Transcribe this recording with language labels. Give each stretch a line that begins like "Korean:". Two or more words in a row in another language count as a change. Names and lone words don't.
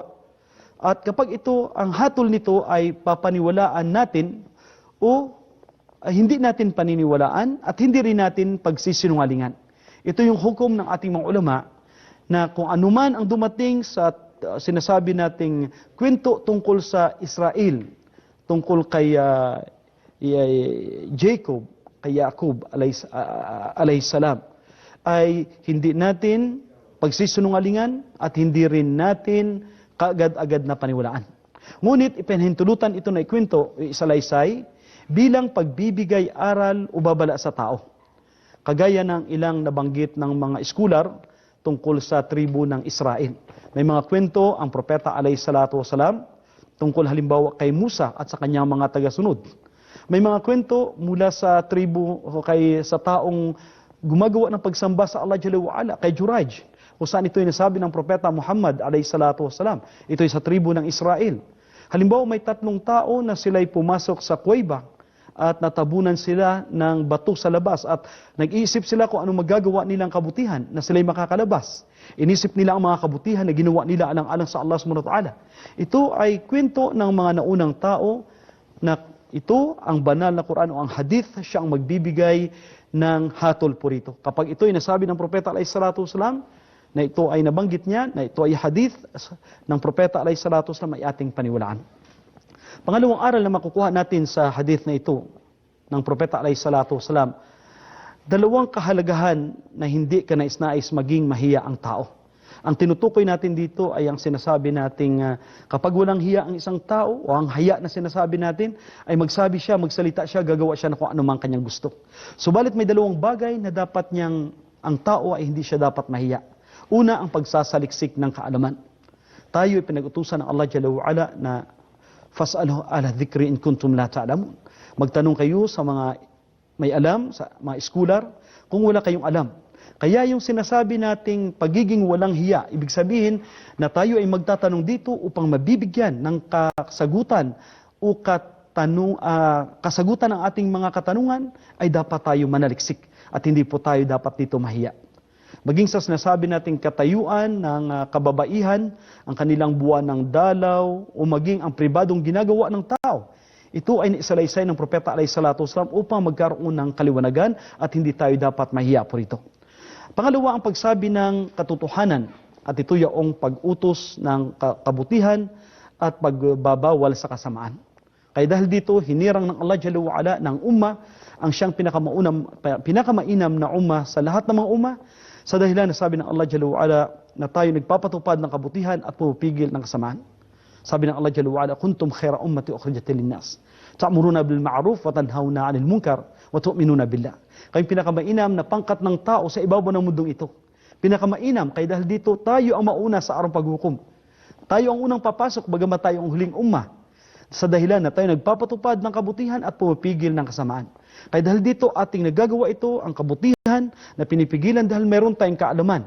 Filipino: At kapag ito, ang hatol nito ay papaniwalaan natin o hindi natin paniniwalaan at hindi rin natin pagsisinungalingan. Ito yung hukom ng ating mga ulama na kung anuman ang dumating sa sinasabi nating kwento tungkol sa Israel, tungkol kay Jacob, kay Yaqub
Arabic: عليه السلام,
Filipino: ay hindi natin pagsisinungalingan at hindi rin natin kaagad-agad na paniwalaan. Ngunit ipinahintulutan ito na ikwento, isalaysay, bilang pagbibigay aral o babala sa tao. Kagaya ng ilang nabanggit ng mga scholar tungkol sa tribu ng Israel. May mga kwento ang propeta
Arabic: عليه الصلاة والسلام
Filipino: tungkol halimbawa kay Musa at sa kanyang mga tagasunod. May mga kwento mula sa tribu o sa taong gumagawa ng pagsamba sa Allah
Arabic: جل وعلا,
Filipino: kay Juraj, kung saan ito ay nasabi ng propeta Muhammad
Arabic: عليه الصلاة والسلام.
Filipino: Ito ay sa tribu ng Israel. Halimbawa may 3 tao na sila'y pumasok sa kuweba at natabunan sila ng bato sa labas at nag-iisip sila kung anong magagawa nilang kabutihan na sila'y makakalabas. Inisip nila ang mga kabutihan na ginawa nila alang-alang sa Allah
Arabic: سبحانه وتعالى.
Filipino: Ito ay kwento ng mga naunang tao na ito, ang banal na Quran o ang hadith, siya ang magbibigay ng hatol po rito. Kapag ito ay nasabi ng propeta
Arabic: عليه الصلاة والسلام,
Filipino: na ito ay nabanggit niya, na ito ay hadith ng propeta
Arabic: عليه الصلاة والسلام,
Filipino: ay ating paniwalaan. Pangalawang aral na makukuha natin sa hadith na ito ng propeta
Arabic: عليه الصلاة والسلام,
Filipino: dalawang kahalagahan na hindi ka nais-nais maging mahiya ang tao. Ang tinutukoy natin dito ay ang sinasabi nating kapag walang hiya ang isang tao o ang haya na sinasabi natin ay magsabi siya, magsalita siya, gagawa siya na kung ano man kanyang gusto. Subalit may dalawang bagay na dapat niyang ang tao ay hindi siya dapat mahiya. Una, ang pagsasaliksik ng kaalaman. Tayo ay pinag-utusan ng Allah
Arabic: جل وعلا
Filipino: na
Arabic: فاسألوا أهل الذكر إن كنتم لا تعلمون.
Filipino: Magtanong kayo sa mga may alam, sa mga scholar, kung wala kayong alam. Kaya yung sinasabi nating pagiging walang hiya, ibig sabihin na tayo ay magtatanong dito upang mabibigyan ng kasagutan o kasagutan ng ating mga katanungan, ay dapat tayo manaliksik at hindi po tayo dapat dito mahiya. Maging sa sinasabi nating katayuan ng kababaihan, ang kanilang buwan ng dalaw, o maging ang pribadong ginagawa ng tao, ito ay naisalaysay ng Propeta
Arabic: عليه الصلاة والسلام
Filipino: upang magkaroon ng kaliwanagan at hindi tayo dapat mahiya po rito. Pangalawa, ang pagsabi ng katotohanan, at ito yung pag-utos ng kabutihan at pagbabawal sa kasamaan. Kaya dahil dito, hinirang ng Allah
Arabic: جل وعلا
Filipino: ng umma ang siyang pinakamainam na umma sa lahat ng mga umma, sa dahilan na sabi ng Allah
Arabic: جل وعلا
Filipino: na tayo nagpapatupad ng kabutihan at pumipigil ng kasamaan. Sabi ng
Arabic: Allah جل وعلا, كنتم خير أمة أخرجت للناس تأمرون بالمعروف وتنهون عن المنكر وتؤمنون بالله.
Filipino: Kayong pinakamainam na pangkat ng tao sa ibabaw ng mundong ito. Pinakamainam, kaya dahil dito tayo ang mauna sa araw paghukom. Tayo ang unang papasok, bagamat tayo ang huling umma. Sa dahilan na tayo nagpapatupad ng kabutihan at pumipigil ng kasamaan. Kaya dahil dito ating nagagawa ito, ang kabutihan na pinipigilan dahil meron tayong kaalaman.